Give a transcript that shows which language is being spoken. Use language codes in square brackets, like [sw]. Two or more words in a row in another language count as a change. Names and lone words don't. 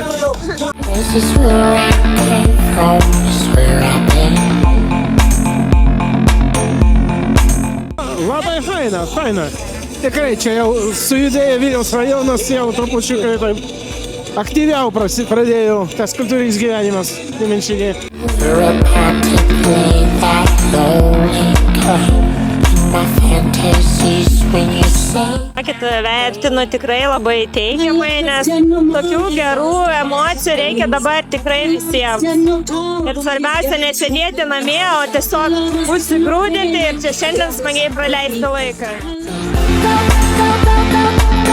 [en] This is where I came from, this is where I've been. [lt] Labai faina. Tikrai čia jau sujudėjo Vilniaus rajonas, jau trupučiukai taip aktyviau pradėjo tas kultūrinis gyvenimas Nemenčinėje. [en] You're a particularly that lonely kind. My fantasies when you say. [lt] Vertinu tikrai labai teigiamai, nes tokių gerų emocijų reikia dabar tikrai visiems. Ir svarbiausia nesėdėti namie, o tiesiog užsigrūdinti ir čia šiandien smagiai praleisti laiką.